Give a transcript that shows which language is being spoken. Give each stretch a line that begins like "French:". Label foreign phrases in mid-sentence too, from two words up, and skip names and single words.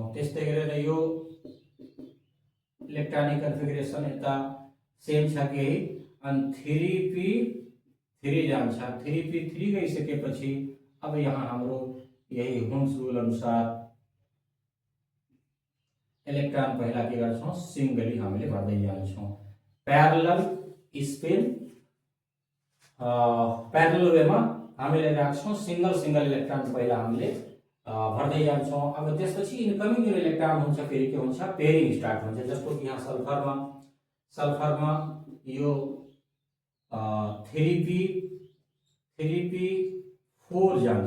Nepali: त्यस्तै गरेर यो
English: electronic configuration
Nepali: यता सेम छ केही अनि 3p3 जान्छ। 3p3 गइसकेपछि अब यहाँ हाम्रो यही हुन्स रुल अनुसार इलेक्ट्रोन पहिला के गर्छौं सिंगली हामीले भर्दै जान्छौं।
English: parallel spin parallel
Nepali: वेमा हामीले राख्छौं।
English: single electron
Nepali: पहिला हामीले भर्दै जान्छौँ। अब त्यसपछि इन्कमिङ जुन इलेक्ट्रोन हुन्छ फेरि के हुन्छ
English: pairing start
Nepali: हुन्छ। जस्तो कि यहाँ सल्फरमा यो 3p4 जान्छ।